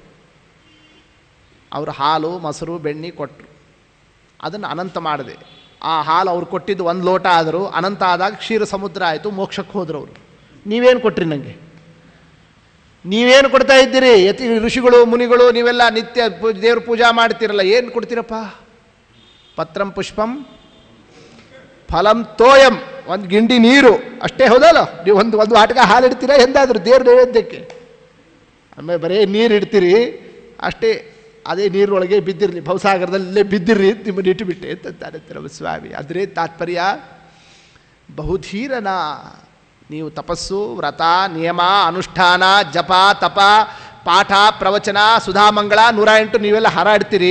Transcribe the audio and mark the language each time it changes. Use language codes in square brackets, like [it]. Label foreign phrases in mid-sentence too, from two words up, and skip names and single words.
[kn] ಅವರು ಹಾಲು ಮೊಸರು ಬೆಣ್ಣೆ ಕೊಟ್ಟರು, ಅದನ್ನು ಅನಂತ ಮಾಡಿದೆ. ಆ ಹಾಲು ಅವ್ರು ಕೊಟ್ಟಿದ್ದು 1 ಲೋಟ ಆದರೂ ಅನಂತ ಆದಾಗ ಕ್ಷೀರ ಸಮುದ್ರ ಆಯಿತು, ಮೋಕ್ಷಕ್ಕೆ ಹೋದ್ರು ಅವರು. ನೀವೇನು ಕೊಟ್ರಿ ನನಗೆ? ನೀವೇನು ಕೊಡ್ತಾ ಇದ್ದೀರಿ? ಯತಿ ಋಷಿಗಳು ಮುನಿಗಳು ನೀವೆಲ್ಲ ನಿತ್ಯ ದೇವ್ರ ಪೂಜಾ ಮಾಡ್ತೀರಲ್ಲ, ಏನು ಕೊಡ್ತೀರಪ್ಪ? [sa] ಪತ್ರಂ ಪುಷ್ಪಂ ಫಲಂ ತೋಯಂ, [kn] ಒಂದು ಗಿಂಡಿ ನೀರು ಅಷ್ಟೇ, ಹೌದಲ್ಲ? ನೀವು ಒಂದು ಆಟಕ ಹಾಲು ಇಡ್ತೀರಾ ಎಂದಾದರೂ ದೇವ್ರ ನೈವೇದ್ಯಕ್ಕೆ? ಆಮೇಲೆ ಬರೀ ನೀರು ಇಡ್ತೀರಿ ಅಷ್ಟೇ, ಅದೇ ನೀರೊಳಗೆ ಬಿದ್ದಿರಲಿ, ಭವಸಾಗರದಲ್ಲೇ ಬಿದ್ದಿರ್ರಿ ನಿಮ್ಮನ್ನು ಇಟ್ಟುಬಿಟ್ಟೆ ಅಂತಾರೆ ನಮ್ಮ ಸ್ವಾಮಿ. ಅದೇ ತಾತ್ಪರ್ಯ. ಬಹುಧೀರನ, ನೀವು ತಪಸ್ಸು ವ್ರತ ನಿಯಮ ಅನುಷ್ಠಾನ ಜಪ ತಪ ಪಾಠ ಪ್ರವಚನ ಸುಧಾಮಂಗಳ 108 ನೀವೆಲ್ಲ ಹಾರಾಡ್ತೀರಿ.